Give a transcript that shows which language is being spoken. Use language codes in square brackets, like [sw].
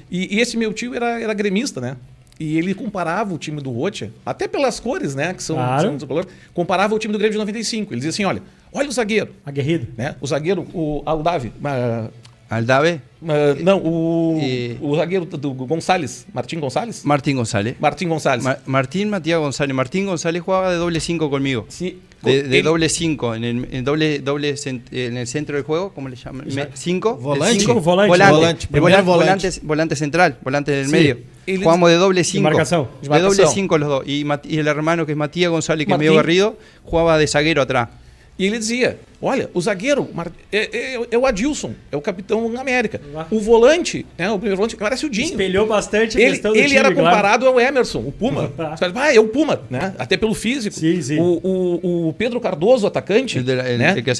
[pt] E esse meu tio era gremista, né? E ele comparava o time do Rocha, até pelas cores, né? Que são [es] dos colores, [pt] comparava o time do Grêmio de 95. Ele dizia assim, olha o zagueiro. Aguerrido. Né? O zagueiro, o Aldave. Aldave? Não, o zagueiro do González, Martín González. Martín González. Matías González. [es] Martín González jugaba de doble 5 conmigo. Sí. De doble 5, en el centro del juego, ¿cómo le llaman? 5. Volante central, volante del medio. Jugamos de doble 5. De doble 5 los dos. Y el hermano, que es Matías González, que es medio garrido, jugaba de zagueiro atrás. [pt] E ele dizia, olha, o zagueiro é o Adilson, é o capitão América. O volante, né, o primeiro volante, parece o Dinho. Espelhou bastante a questão do time, ele era comparado ao Emerson, o Puma. É o Puma, né? Até pelo físico. Sim. O Pedro Cardoso, atacante, né?